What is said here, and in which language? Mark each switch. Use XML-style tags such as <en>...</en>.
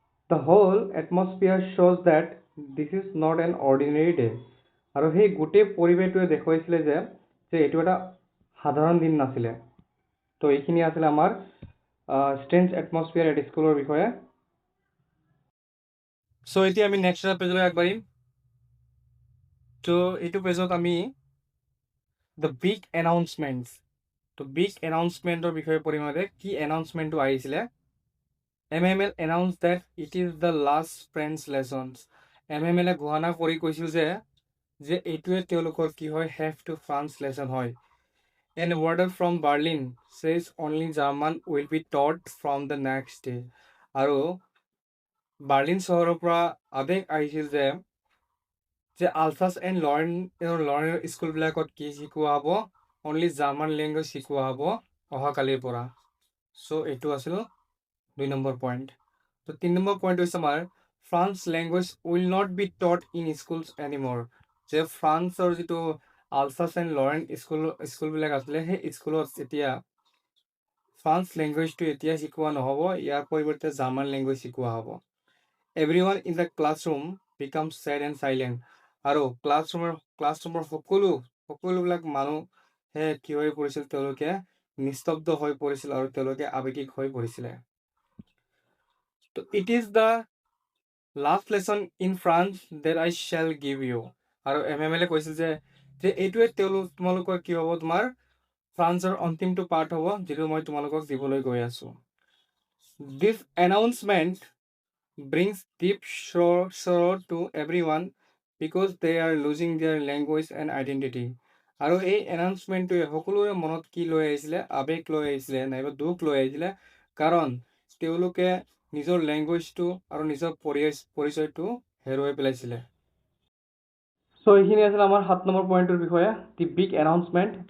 <en>The whole এটমছফিয়াৰ শ্ব'জ date this is not an ordinary day.</en> <as>আৰু সেই গোটেই পৰিৱেশটোৱে দেখুৱাইছিলে যে এইটো এটা সাধাৰণ দিন নাছিলে। তো এইখিনি আছিলে আমাৰ ষ্ট্ৰেঞ্জ এটমছফিয়াৰ এট স্কুলৰ বিষয়ে। চ' এতিয়া আমি নেক্সট এটা পেজলৈ আগবাঢ়িম। তো এইটো পেজত আমি দ্য বিগ এনাউন্সমেণ্টছ। তো বিগ এনাউন্সমেণ্টৰ বিষয়ে পঢ়িম। কি এনাউন্সমেণ্টটো আহিছিলে?</as> <en>MML announced that it is the last French lessons.</en> <as>MML ঘোষণা কৰি কৈছিল যে এইটোৱে তেওঁলোকৰ কি হয়, হেভ টু ফ্ৰান্স লেচন হয়।</as> <en>An order from Berlin says only German will be taught from the next day.</en> <as>আৰু বাৰ্লিন চহৰৰ পৰা আদেশ আহিছিল যে আলছাছ এণ্ড লৰেনৰ স্কুলবিলাকত কি শিকোৱা হ'ব, অনলি জাৰ্মান লেংগুৱেজ শিকোৱা হ'ব অহাকালিৰ পৰা। সো এইটো আছিল 2 নম্বৰ পইণ্ট। তো 3 নম্বৰ পইণ্ট হৈছে আমাৰ</as> <en>France language will not be taught in schools anymore,</en> <as>যে ফ্ৰান্সৰ যিটো আলছাছ এণ্ড লৰেন স্কুলবিলাক আছিলে সেই স্কুলত এতিয়া ফ্ৰান্স লেংগুৱেজটো এতিয়া শিকোৱা নহ'ব, ইয়াৰ পৰিৱৰ্তে জাৰ্মান লেংগুৱেজ শিকোৱা হ'ব।</as> <en>everyone in the classroom became sad and silent,</en> <as>আৰু ক্লাছৰুমৰ সকলোবিলাক মানুহে কি হৈ পৰিছিল, তেওঁলোকে নিস্তব্ধ হৈ পৰিছিল আৰু তেওঁলোকে আৱেগিক হৈ পৰিছিলে। তো</as> <en>it is the last lesson in France that I shall give you,</en> <as>আৰু MML কৈছিল যে এইটোৱে তোমালোকৰ কি হ'ব, তোমাৰ ফ্ৰান্সৰ অন্তিমটো পাৰ্ট হ'ব যিটো মই তোমালোকক দিবলৈ গৈ আছোঁ।</as> <en>This announcement brings deep sorrow to everyone because they are losing their language and identity.</en> <as>আৰু এই এনাউন্সমেণ্টটোৱে সকলোৰে মনত কি লৈ আহিছিলে, আৱেগ লৈ আহিছিলে, নাইবা দুখ লৈ আহিছিলে, কাৰণ তেওঁলোকে নিজৰ লেংগুৱেজটো আৰু নিজৰ পৰিচয়টো হেৰুৱাই পেলাইছিলে। চ' এইখিনি আছিল আমাৰ 7 নম্বৰ পইণ্টৰ বিষয়ে, দি বিগ এনাউন্সমেণ্ট।</as>